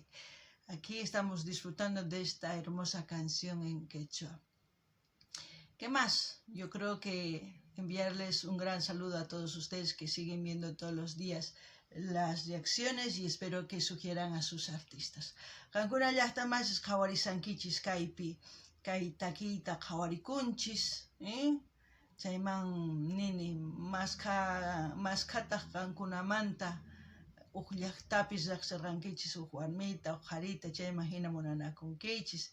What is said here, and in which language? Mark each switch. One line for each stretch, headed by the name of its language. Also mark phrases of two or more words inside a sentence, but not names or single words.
Spanish: Aquí estamos disfrutando de esta hermosa canción en quechua. ¿Qué más? Yo creo que enviarles un gran saludo a todos ustedes que siguen viendo todos los días las reacciones y espero que sugieran a sus artistas.
Quechua: Kankuna llaqta más qhawarisankichis kaypi, kay takiyta qhawarikunchis, chayman nini maskataq kankunamanta uq llaqtapis riqsirqankichis uq warmita uq qarita chayman hina munanakunkichis.